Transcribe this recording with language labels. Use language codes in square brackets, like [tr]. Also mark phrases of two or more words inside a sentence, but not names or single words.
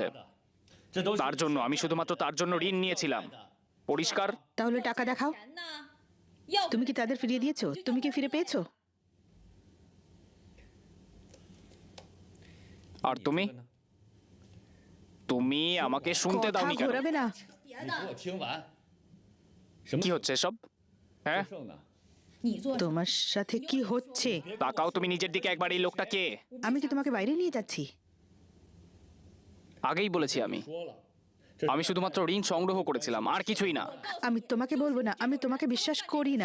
[bn] তার জন্য, আমি শুধুমাত্র তার জন্য ঋণ নিয়েছিলাম। পরিষ্কার? তাহলে টাকা দেখাও। তুমি কি তাদের ফিরিয়ে দিয়েছো? তুমি কি ফিরে পেয়েছো? আর তুমি তুমি আমাকে শুনতে কথা দাওনি কেন? ঘোরাবে না। [zh] 你给我听完。什么 [bn] কি হচ্ছে এসব? হ্যাঁ, [zh] 胜呢？ [bn] তোমার সাথে কি হচ্ছে? তাকাও তুমি নিজের দিকে একবার। এই লোকটা কে? আমি কি তোমাকে বাইরে নিয়ে যাচ্ছি? আগেই বলেছি আমি [zh] 说了， [bn] আমি শুধুমাত্র ঋণ সংগ্রহ করেছিলাম, আর কিছুই না। আমি তোমাকে বলবো না, আমি তোমাকে বিশ্বাস করি না।